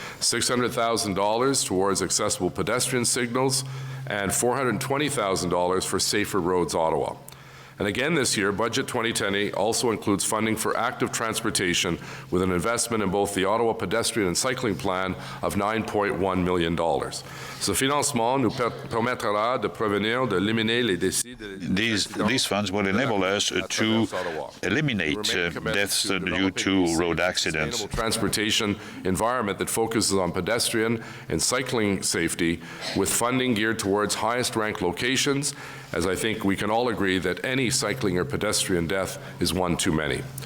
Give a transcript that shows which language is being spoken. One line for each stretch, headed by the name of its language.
English: $600,000 towards accessible pedestrian signals and $420,000 for Safer Roads Ottawa. And again this year, Budget 2020 also includes funding for active transportation with an investment in both the Ottawa Pedestrian and Cycling Plan of $9.1 million.
French: Ce financement nous permettra de prévenir, d'éliminer les décès.
English: These funds will enable us to eliminate deaths due to road accidents. Transportation environment that focuses on pedestrian and cycling safety with funding geared towards highest ranked locations, as I think we can all agree that any cycling or pedestrian death is one too many.